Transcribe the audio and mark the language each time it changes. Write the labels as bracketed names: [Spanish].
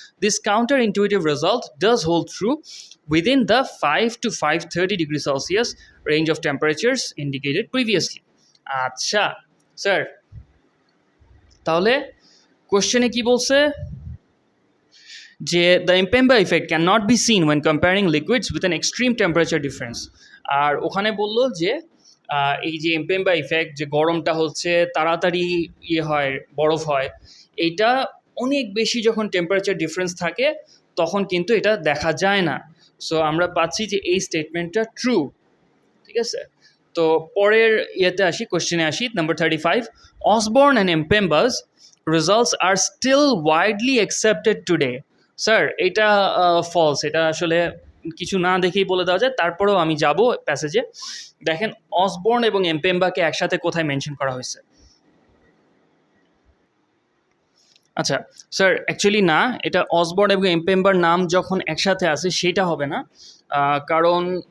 [English] This counterintuitive result does hold true within the 5 to 530 degrees Celsius range of temperatures indicated previously. [Bangla] আচ্ছা sir, তাহলে কোশ্চেনে কি বলছে যে [English] the Mpemba effect cannot be seen when comparing liquids with an extreme temperature difference. [Bangla] আর ওখানে বললো যে এই যে Mpemba effect, যে গরমটা হচ্ছে তাড়াতাড়ি হয় বরফ হয়, এইটা অনেক বেশি যখন টেম্পারেচার ডিফারেন্স থাকে তখন কিন্তু এটা দেখা যায় না। সো আমরা পাচ্ছি যে এই স্টেটমেন্টটা ট্রু, ঠিক আছে। তো পরের ইয়েতে আসি, কোশ্চেনে আসি, number 35, [English] Osborn and Mpemba's results are still widely accepted today. [Bangla] Sir, এটা ফলস, এটা আসলে কিছু না দেখেই বলে দেওয়া যায়। তারপরেও আমি যাব প্যাসেজে, দেখেন অসবর্ন এবং এমপেম্বাকে একসাথে কোথায় মেনশন করা হয়েছে। আচ্ছা স্যার, অ্যাকচুয়ালি না, এটা অসবর্ন এবং এমপেম্বার নাম যখন একসাথে আসে সেটা হবে না, কারণ